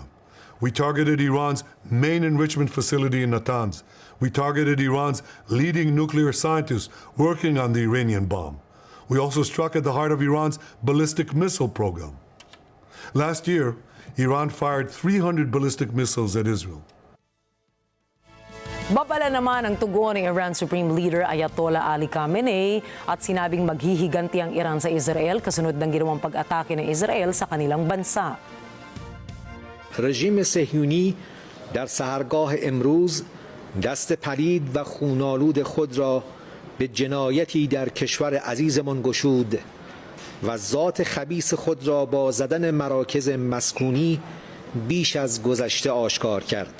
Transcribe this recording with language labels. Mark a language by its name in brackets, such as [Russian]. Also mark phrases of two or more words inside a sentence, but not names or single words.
[English] We targeted Iran's main enrichment facility in Natanz. We targeted Iran's leading nuclear scientists working on the Iranian bomb. We also struck at the heart of Iran's ballistic missile program. Last year, Iran fired 300 ballistic missiles at Israel. [Filipino] Babala naman ang tugon ni Iran [English] Supreme Leader [Filipino] Ayatollah Ali Khamenei at sinabing maghihiganti ang Iran sa Israel kasunod ng ginawang pag-atake ng Israel sa kanilang bansa. [Persian] رژیم صهیونی در سحرگاه امروز دست پلید و خون‌آلود خود را به جنایتی در کشور عزیزمان گشود و ذات خبیث خود را با زدن مراکز مسکونی بیش از گذشته آشکار کرد.